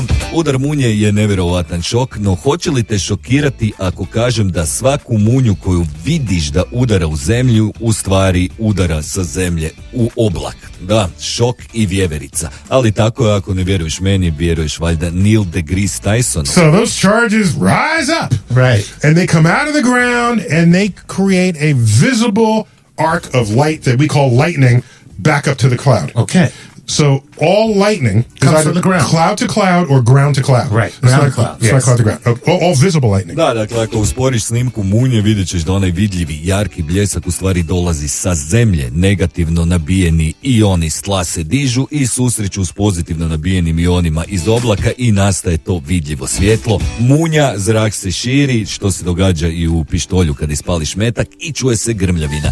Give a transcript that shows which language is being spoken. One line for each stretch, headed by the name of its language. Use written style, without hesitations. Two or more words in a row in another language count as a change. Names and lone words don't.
Croatian: Udar munje je nevjerovatan šok, no hoće li te šokirati ako kažem da svaku munju koju vidiš da udara u zemlju, u stvari udara sa zemlje u oblak? Da, šok i vjeverica. Ali tako je, ako ne vjeruješ meni, vjeruješ valjda Neil deGrasse Tysonu.
English: So those charges rise up. Right. And they come out of the ground and they create a visible arc of light that we call lightning back up to the cloud. Okay. So all lightning Comes is either from the ground. cloud to cloud or ground to cloud. Right. It's Ground not, to cloud, It's not yes. cloud to ground. All visible lightning.
Croatian: Da, dakle, ako usporiš snimku munje, vidjet ćeš da onaj vidljivi, jarki bljesak u stvari dolazi sa zemlje. Negativno nabijeni ioni s tla se dižu i susreću s pozitivno nabijenim ionima iz oblaka i nastaje to vidljivo svjetlo. Munja, zrak se širi, što se događa i u pištolju kad ispališ metak, i čuje se grmljavina.